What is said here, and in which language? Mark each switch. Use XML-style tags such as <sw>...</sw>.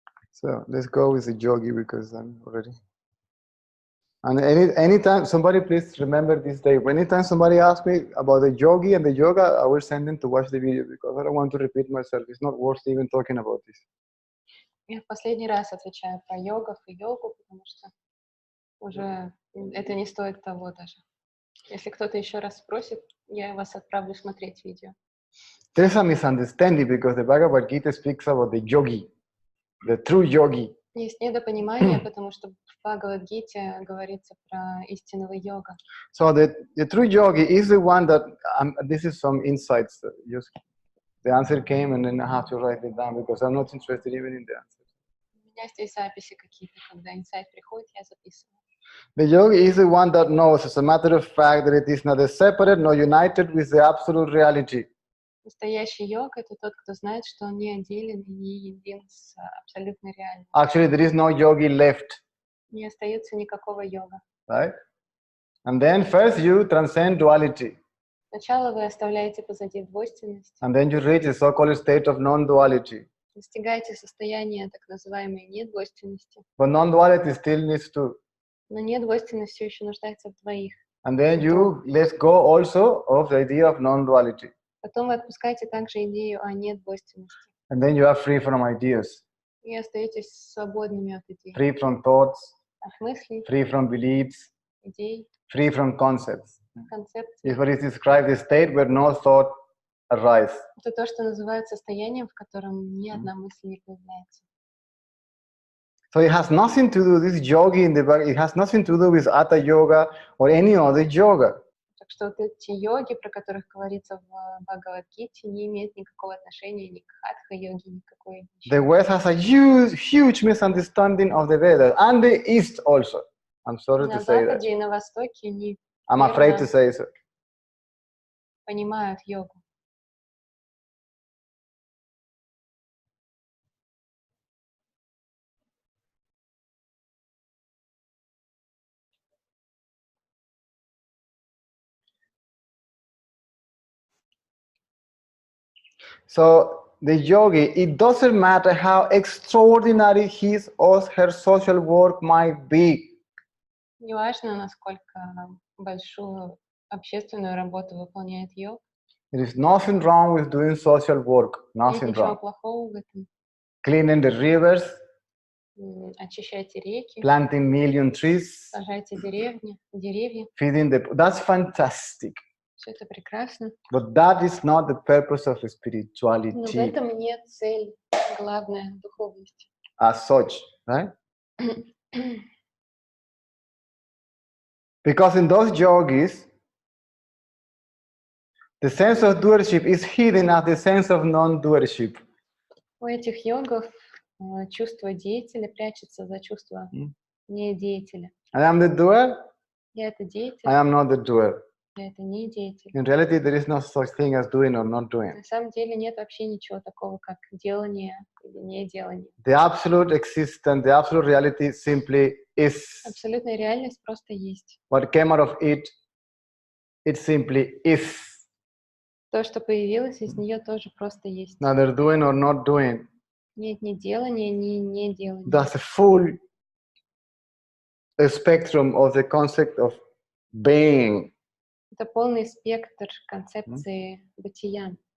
<en>So let's go with the yogi because I'm already. And anytime somebody please remember this day. Anytime somebody asks me about the yogi and the yoga, I will send them to watch the video because I don't want to repeat myself. It's not worth even talking about this.</en> <ru>Я в последний раз отвечаю про йогов и йогу, потому что уже это не стоит того даже. Если кто-то еще раз спросит, я вас отправлю смотреть видео.</ru> <en>There's a misunderstanding because the Bhagavad Gita speaks about the yogi, the true yogi.</en> <ru>Есть недопонимание, потому что в Бхагавад-гите говорится про истинного йога.</ru> <en>So the true yogi is the one that, this is some insights. Just the answer came and then I have to write it down because I'm not interested even in the answer.</en> <ru>У меня здесь записи какие-то, когда инсайт приходит, я записываю.</ru> <en>The yogi is the one that knows, as a matter of fact, that it is neither separate nor united with the absolute reality.</en> <ru>Настоящий йог — это тот, кто знает, что он не отделен и не един с абсолютной реальностью.</ru> <en>Actually, there is no yogi left,</en> <ru>Не остается никакого йога.</ru> <en>right? And then first you transcend duality,</en> <ru>Сначала вы оставляете позади двойственность,</ru> <en>and then you reach the so-called state of non-duality.</en> <ru>достигаете состояния так называемой недвойственности.</ru> <en>But non-duality still needs to.</en> <ru>Но недвойственность все еще нуждается в двоих.</ru> <en>And then you let go also of the idea of non-duality.</en> <ru>Потом вы отпускаете также идею о недвойственности.</ru> <en>And then you are free from ideas,</en> <ru>И остаетесь свободными от идей.</ru> <en>free from thoughts,</en> <ru>От мыслей,</ru> <en>free from beliefs,</en> <ru>идей,</ru> <en>free from concepts.</en> <ru>концепций.</ru> <en>Is what is described as a state where no thought arises.</en> <ru>Это то, что называют состоянием, в котором ни одна мысль не появляется.</ru> <en>So it has nothing to do, this yogi in the back, it has nothing to do with Hatha yoga or any other yoga.</en> <ru>Так что вот эти йоги, про которых говорится в Бхагавад-гите, не имеют никакого отношения ни к хатха-йоге, никакой.</ru> <en>The West has a huge misunderstanding of the Vedas and the East also. I'm sorry</en> <ru>На</ru> <en>to say that.</en> <ru>Западе и на Востоке они</ru> <en>I'm afraid to say so.</en> <ru>понимают йогу.</ru> <en>So the yogi, it doesn't matter how extraordinary his or her social work might be.</en> <ru>Неважно, насколько большую общественную работу выполняет йог.</ru> <en>There is nothing wrong with doing social work.</en> <ru>Нет</ru> <en>Nothing</en> <ru>ничего</ru> <en>wrong.</en> <ru>плохого в этом.</ru> <en>Cleaning the rivers,</en> <ru>Очищайте реки,</ru> <en>planting million trees,</en> <ru>сажайте деревья.</ru> <en>feeding the. That's fantastic.</en> <ru>Все это прекрасно.</ru> <en>But that is not the purpose of</en> <ru>Но в</ru> <en>spirituality</en> <ru>этом нет цель, главная духовность.</ru> <en>as such, right? Because in those yogis, the sense of doership is hidden as the sense of non-doership.</en> <ru>У этих йогов чувство деятеля прячется за чувство недеятеля.</ru> <en>And I'm the doer,</en> <ru>Я это</ru> <en>I</en> <ru>деятель,</ru> <en>am not the doer.</en> <ru>я это не деятель.</ru> <en>In reality, there is no such thing as doing or not doing.</en> <ru>На самом деле нет вообще ничего такого, как делание или не делание.</ru> <en>The absolute existence, the absolute reality simply is.</en> <ru>Абсолютная реальность просто есть.</ru> <en>What came out of it, it simply is.</en> <ru>То, что появилось из нее, тоже просто есть.</ru> <en>Neither doing or not doing.</en> <ru>Нет ни делания, ни не делания.</ru> <en>That's a full spectrum of the concept of being.</en> <ru>Это полный спектр концепции бытия.</ru>